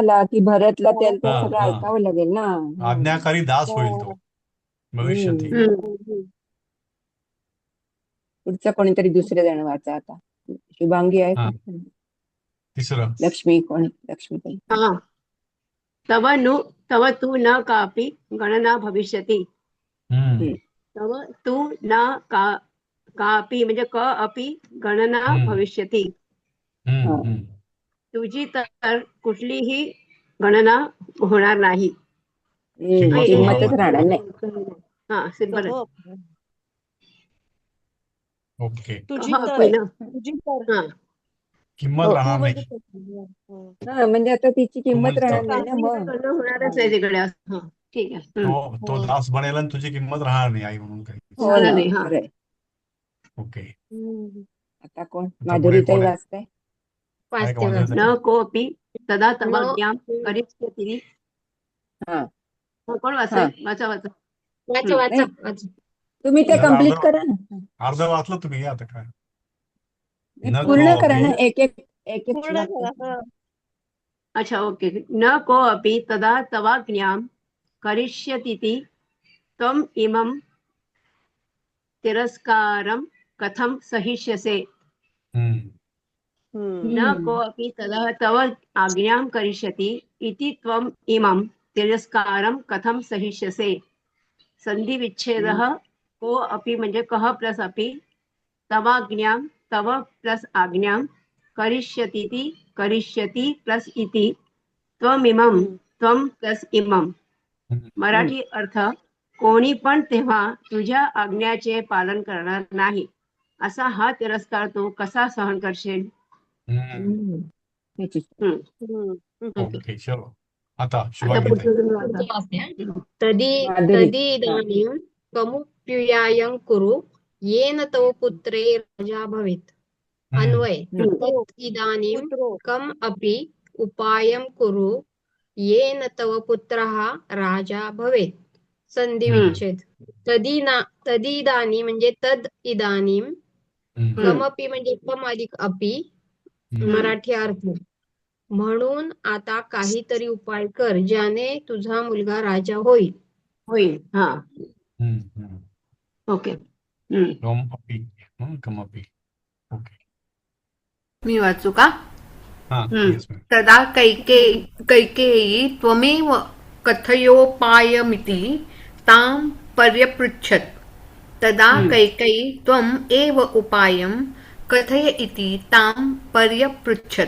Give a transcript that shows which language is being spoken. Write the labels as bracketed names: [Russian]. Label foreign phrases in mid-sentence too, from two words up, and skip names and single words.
[Marathi] झाला की भरतला त्याचं हा, सगळं हा. ऐकावं लागेल ना. आज्ञाकारी दास होईल तो भविष्यती. हम्म. हम्म. पुढचं कोणीतरी दुसरे जण वाचा आता. शुभांगी आहे हा, का? तिसरं. लक्ष्मी कोणी? लक्ष्मीताई. [Sanskrit] हा तव तु न कापि गणना भविष्यति. हम्म. तव तु न कापि म्हणजे क अपि गणना हम्म. भविष्यति. हम्म. हा. हम्म. [Marathi] तुझी तर कुठलीही गणना होणार नाही. किंमत किंमतच होणार राहणार नाही. हा बरं. कह ओके. तुझी कह तर अपि ना. तुझी तर हा किंमत हो. तू राहणार म्हणजे नाही. हम्म. हा, म्हणजे आता तिची तू किंमत म्हणजे राहणार तो नाही ना काहीही मग. गणना होणारच नाही तिकडे. हा ठीक आहे. तो दास बनेल आणि तुझी किंमत राहणार नाही आई म्हणून काही. हो होणार ना, नाही. हा खरंय. ओके. हम्म. आता कोण? आता पुढे माधुरीताई कोण आहे? वाचताय? आहे का वाचते माझ्या वाचते. [Sanskrit] न कोपी तदा न तवाज्ञां करिष्यति. [Marathi] हा. कोण हा. वाचताय? वाचा वाचा. वाचा वाचा नाही, वाचा. तुम्ही ते जरा कम्प्लीट अर्ध करा ना. अर्ध वाचलं तुम्ही आता काय. नाही, न पूर्ण को करा ना. अपि. एक एक एक एक पूर्ण वाक्य. करा. अच्छा ओके. [Sanskrit] न को अपि तदा तवाज्ञां करिष्यतीति त्वम् इमं तिरस्कारं कथं सहिष्यसे. हम्म. हम्म. न कोऽपि तदा तव आज्ञां करिष्यति इति त्वम् इमं तिरस्कारं कथं सहिष्यसे. संधिविच्छेदः को अपि म्हणजे कः प्लस अपि तवाज्ञां तव प्लस आज्ञां करिष्यतीति करिष्यति प्लस इति त्वमिमं हम्म. त्वं प्लस इमं. हम्म. [Marathi] मराठी अर्थ कोणी पण तेव्हा तुझ्या आज्ञाचे पालन करणार नाही असा हा तिरस्कार तू कसा सहन करशील. हम्म. त्याची. हम्म. हम्म. ओके, चलो. आता आता शुभांगी ताई. पुढचं तुम्ही वाचा. पुढचं वाचते हा. तदी माधुरी. तदी हा. [Sanskrit] इदानीं कमुप्युयायं कुरु येन तव पुत्रे राजा भवेत्. हम्म. [Marathi] अन्वय हम्म. [Sanskrit] तत् इदानीं पुत्रो कम् अपि उपायं कुरु येन तव पुत्रः राजा भवेत्. [Marathi] संधी हम्म. विच्छेद. तदिदानी म्हणजे [Sanskrit] तद इदानीं. हम्म. [Marathi] कमपि म्हणजे कम अधिक अपि. हम्म. मराठी अर्थ म्हणून आता काहीतरी उपाय कर ज्याने तुझा मुलगा राजा होईल. होईल. हा हम्म. हम्म. ओके. हम्म. [Sanskrit] कम अपि. कम अपि. [Marathi] ओके. मी वाचू का? हा, हम्म. [English] yes ma'am. [Sanskrit] तदा कैकेयी त्वमेव कथयोपायमिति तां पर्यपृच्छत्. तदा कैकेयी त्वम् एव उपायं कथय इति तां पर्यपृच्छत्.